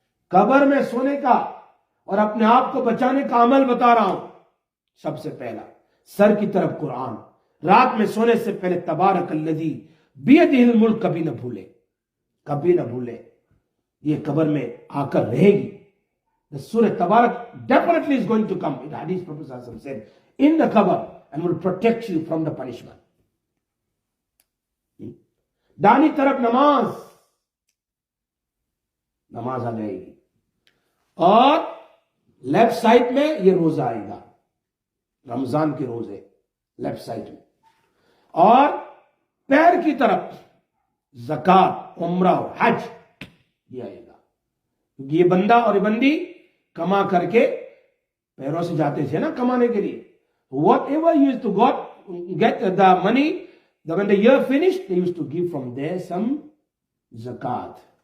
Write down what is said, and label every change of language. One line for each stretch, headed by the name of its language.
Urdu: قبر میں سونے کا اور اپنے آپ کو بچانے کا عمل بتا رہا ہوں. سب سے پہلا سر کی طرف قرآن. رات میں سونے سے پہلے تبارک الذی بیدہ الملک کبھی نہ بھولے، کبھی نہ بھولے. یہ قبر میں آ کر رہے گی.
English: The Surah Tabarak definitely is going to come. In Hadith, Prophet Sallallahu Alaihi Wasallam said, in the qabr and will protect you from the punishment.
Urdu: دانی طرف نماز آ جائے گی، اور لیفٹ سائڈ میں یہ روزہ آئے گا، رمضان کے روزے لیفٹ سائڈ میں. اور پیر کی طرف زکات، عمرہ اور حج یہ آئے گا. یہ بندہ اور بندی کما کر کے پیروں سے جاتے تھے نا کمانے کے لیے.
English: Whatever you used to get the money, when the year finished, they used to give from there some zakat.